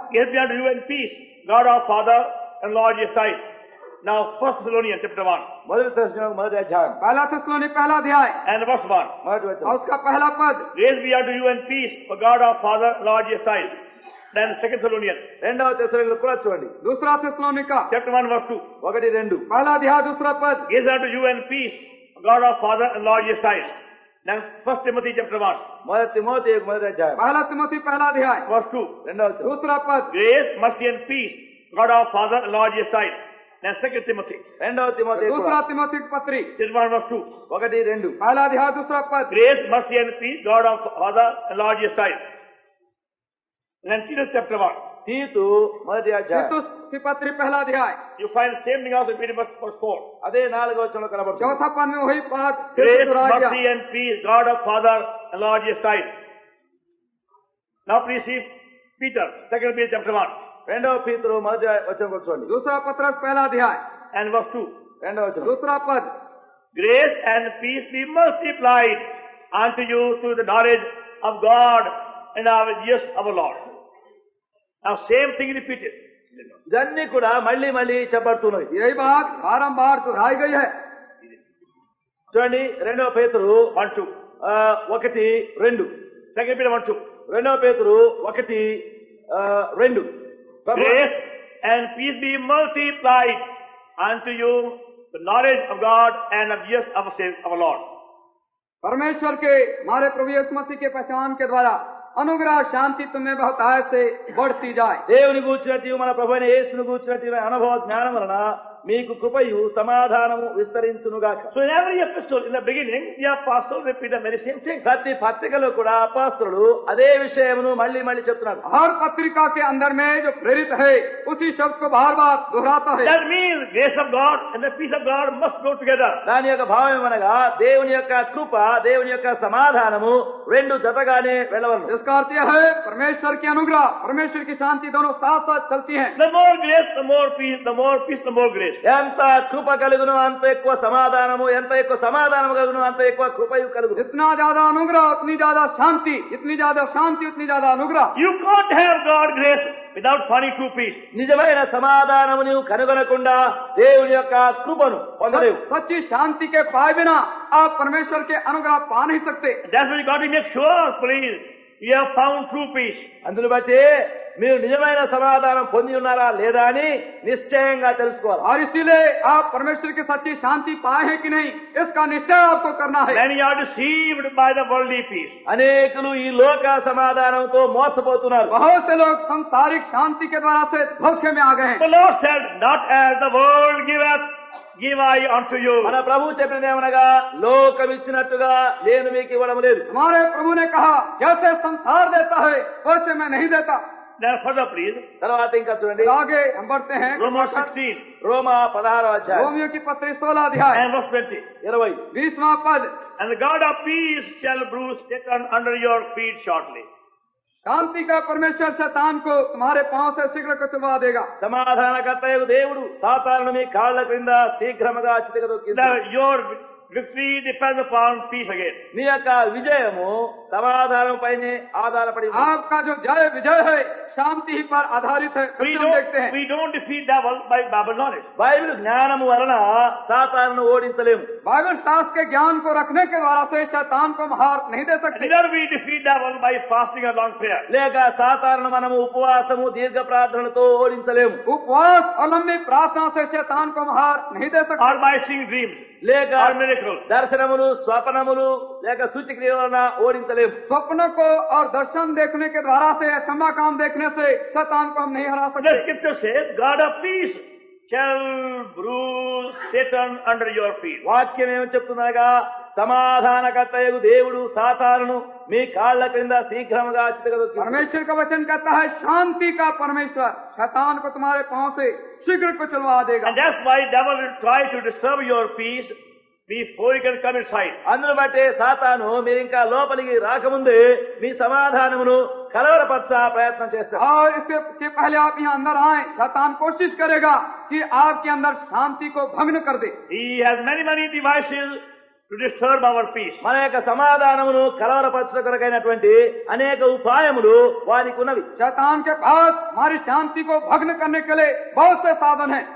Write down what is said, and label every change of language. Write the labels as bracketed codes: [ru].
[en] Grace be unto you and peace, God our Father and Lord Jesus Christ. Now 1 Thessalonians chapter 1 [te] మొదటి దర్శనం 1వ అధ్యాయం [hi] पहला थिस्सलुनी पहला अध्याय [en] and verse 1. [te] 1వ [hi] और [te] వచనం. [hi] उसका पहला पद. [en] Grace be unto you and peace for God our Father, Lord Jesus Christ. Then 2 Thessalonians [te] 2వ తెస్సలోనికీయులకు కూడా చూడండి, [hi] दूसरा थिस्सलुनीका [en] chapter 1 verse 2. 1-2. [hi] पहला अध्याय दूसरा पद. [en] Grace unto you and peace for God our Father and Lord Jesus Christ. Then 1 Timothy chapter 1 [te] మొదటి తిమోతికి 1వ అధ్యాయం [hi] पहला तिमोथी पहला अध्याय. [en] verse 2. [te] 2వ వచనం. [hi] दूसरा पद. [en] Grace, mercy and peace for God our Father and Lord Jesus Christ. Then 2 Timothy [te] 2వ తిమోతి [hi] दूसरा तिमोथी की पत्री. [en] chapter 1 verse 2. 1-2. [hi] पहला अध्याय दूसरा पद. [en] Grace, mercy and peace God our Father and Lord Jesus Christ. Then Titus chapter 1. [te] తీతు 1వ అధ్యాయం [hi] तीतुस की पत्री पहला अध्याय. [en] You find the same thing also in verse 4. [te] అదే 4వ వచనంలో కనబడుతుంది. [hi] चौथा पद में वही बात फिर से [en] Grace, [hi] दोहराया गया. [en] mercy and peace God our Father and Lord Jesus Christ. Now please see Peter, 2 Peter chapter 1 [te] 2వ పీతరు 1వ వచనం చూడండి, [hi] दूसरा पत्रस पहला अध्याय. [en] and verse 2. [te] 2వ వచనం. [hi] दूसरा पद. [en] Grace and peace be multiplied unto you through the knowledge of God and our Jesus our Lord. Now same thing repeated. [te] ఇవన్నీ కూడా మళ్ళీ మళ్ళీ చెప్పబడుతున్నవి. [hi] यही बात बारंबार दोहराई गई है. [te] చూడండి, 2వ పేతురు 1, 2. 1-2. [en] 2 Peter 1, 2. [te] 2వ పేతురు 1-2. [en] Grace and peace be multiplied unto you the knowledge of God and of Jesus our Savior, our Lord. [hi] परमेश्वर के हमारे प्रभु यीशु मसीह के पहचान के द्वारा अनुग्रह शांति तुम्हें बहुतायत से बढ़ती जाए. [te] దేవుని గూర్చినట్టు మన ప్రభువైన యేసును గూర్చినట్టు అనుభవ జ్ఞానం వలన మీకు కృపయు సమాధానము విస్తరించునుగాక. [en] So in every episode, in the beginning, the apostle repeat the very same thing. [te] ప్రతి పత్రికలో కూడా అపోస్తలుడు అదే విషయమును మళ్ళీ మళ్ళీ చెప్తున్నారు. [hi] हर पत्रिका के अंदर में जो प्रेरित है उसी शब्द को बार बार दोहराता है. [en] That means grace of God and the peace of God must go together. [te] దాని యొక్క భావం ఏమనగా దేవుని యొక్క కృప, దేవుని యొక్క సమాధానము రెండు జతగానే వెళ్ళవలను. [hi] इसका अर्थ यह है परमेश्वर की अनुग्रह, परमेश्वर की शांति दोनों साथ साथ चलती हैं. [en] The more grace, the more peace, the more peace, the more grace. [te] ఎంత కృప కలుగును అంత ఎక్కువ సమాధానము, ఎంత ఎక్కువ సమాధానము కలుగును అంత ఎక్కువ కృపయు కలుగును. [hi] जितना ज्यादा अनुग्रह उतनी ज्यादा शांति, जितनी ज्यादा शांति उतनी ज्यादा अनुग्रह. [en] You can't have God grace without finding true peace. [te] నిజమైన సమాధానము నీవు కనుగొనకుండా దేవుని యొక్క కృపను పొందలేవు. [hi] सच्ची शांति के पाए बिना आप परमेश्वर के अनुग्रह पा नहीं सकते. [en] That's why you got to make sure, please, you have found true peace. [te] అందును బట్టి మీరు నిజమైన సమాధానం పొంది ఉన్నారా లేదా అని నిశ్చయంగా తెలుసుకోవాలి. [hi] और इसीलिए आप परमेश्वर की सच्ची शांति पाए हैं कि नहीं, इसका निश्चय आपको करना है. [en] Then you are deceived by the worldly peace. [te] అనేకులు ఈ లోక సమాధానంతో మోసపోతున్నారు. [hi] बहुत से लोग सांसारिक शांति के द्वारा से धोखे में आ गए हैं. [en] The Lord said, not as the world giveth, give I unto you. [te] మన ప్రభు చెప్పినదేమనగా లోకం ఇచ్చినట్టుగా నేను మీకు ఇవ్వడం లేదు. [hi] हमारे प्रभु ने कहा जैसे संसार देता है वैसे मैं नहीं देता. [en] Then further please. [te] తర్వాత ఇంకా చూడండి [hi] फिर आगे हम बढ़ते हैं [en] Romans 16 [te] రోమా 16వ అధ్యాయం [hi] रोमियो की पत्री 16 अध्याय [en] and verse 20. 20. [hi] 20वां पद। [en] And the God of peace shall bruise Satan under your feet shortly. [hi] शांति का परमेश्वर शैतान को तुम्हारे पांव से शीघ्र कुचलवा देगा। [te] సమాధానకర్తయగు దేవుడు సాతానును మీ కాళ్ళ క్రింద శీఘ్రముగా చితకదొక్కింది. [en] Now your victory depends upon peace again. [te] మీ యొక్క విజయము సమాధానం పైనే ఆధారపడి ఉంది. [hi] आपका जो जय विजय है शांति ही पर आधारित है। [en] We [hi] हम देखते हैं [en] don't defeat devil by Bible knowledge. [te] Bible జ్ఞానము వలన సాతానును ఓడించలేము. [hi] बाइबल शास्त्र के ज्ञान को रखने के द्वारा से शैतान को हम हार नहीं दे सकते। [en] Neither we defeat devil by fasting and long prayer. [te] లేక సాతానును మనము ఉపవాసము దీర్ఘ ప్రార్థనతో ఓడించలేము. [hi] उपवास और लंबी प्रार्थना से शैतान को हम हार नहीं दे सकते। [en] Or by seeing dreams [te] లేక [en] or miracles. [te] దర్శనములు స్వప్నములు లేక సూచక్రియల వలన ఓడించలేము. [hi] स्वप्नों को और दर्शन देखने के द्वारा से क्षमा काम देखने से शैतान को हम नहीं हरा [en] The [hi] सकते। [en] scripture says, God of peace shall bruise Satan under your feet. [te] వాక్యం ఏమని చెప్తున్నాగా సమాధానకర్తయగు దేవుడు సాతానును మీ కాళ్ళ క్రింద శీఘ్రముగా చితకదొక్కింది. [hi] परमेश्वर का वचन कहता है शांति का परमेश्वर शैतान को तुम्हारे पांव से शीघ्र कुचलवा देगा। [en] And that's why devil will try to disturb your peace before he can come inside. [te] అందును బట్టే సాతాను మీరు ఇంకా లోపలికి రాకముందే మీ సమాధానమును కలవరపరచ ప్రయత్నం చేస్తారు. [hi] और इसके पहले आप यहाँ अंदर आए शैतान कोशिश करेगा कि आपके अंदर शांति को भंग कर दे। [en] He has many devices to disturb our peace. [te] మన యొక్క సమాధానమును కలవరపరచ కొరకైనటువంటి అనేక ఉపాయములు వారికి ఉన్నవి. [hi] शैतान के पास हमारी शांति को भग्न करने के लिए बहुत से साधन हैं।